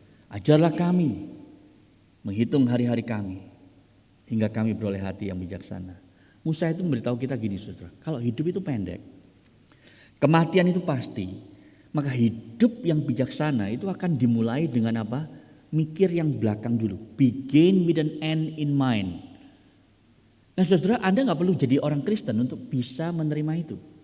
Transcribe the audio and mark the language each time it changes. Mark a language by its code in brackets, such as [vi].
[id] Ajarlah kami menghitung hari-hari kami hingga kami beroleh hati yang bijaksana. Musa itu memberitahu kita gini saudara. Kalau hidup itu pendek. Kematian itu pasti. Maka hidup yang bijaksana itu akan dimulai dengan apa? Mikir yang belakang dulu. [en] Begin with an end in mind. [id] Nah saudara, Anda gak perlu jadi orang Kristen untuk bisa menerima itu.